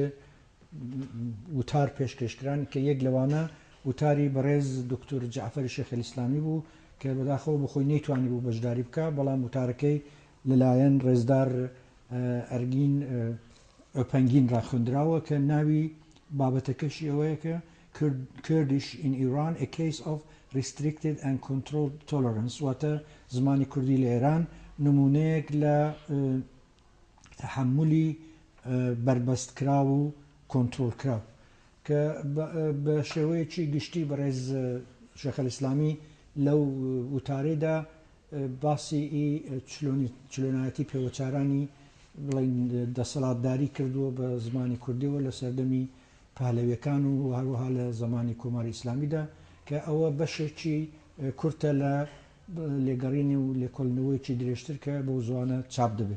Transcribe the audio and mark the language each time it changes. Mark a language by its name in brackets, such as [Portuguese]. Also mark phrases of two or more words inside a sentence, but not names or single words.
[Central Kurdish] وتار پێشکەشکران کە یەک لەوانە وتاری بەڕێز دکتۆر جعفەری شێخ ئیسلامی بوو کە بەداخەوە بخۆی نەیتوانی بوو بەشداری بکە، بەڵام وتارەکەی لەلایەن ڕێزدار ئەرگین ئۆپەنگین ڕاخوێندراوە کە ناوی بابەتەکەشی ئەوەیە کە [English] Kurdish in Iran a case of restricted and controlled tolerance، [Central Kurdish] واتە زمانی کوردی لە ئێران نمونەیەک لە تەحملی بربەستکرا و کۆنتڕۆلکرا کە بە شێوەیەکی گشتی بەڕێز شێخ ئیسلامی لەو وتارێدا باسی چلۆنایەتی پێوەچارانی بڵین دەسەڵاتداری کردووە بە زمانی کوردیەوە لە سەردەمی پهلەویەکان و هەروەها لە زمانی کۆماری ئیسلامیدا کە ئەوە بەشێکی کورتە لە لێگەڕینی و لێکۆڵنەوەیکی درێژتر کە بۆ زوانە چاپ دەبێت.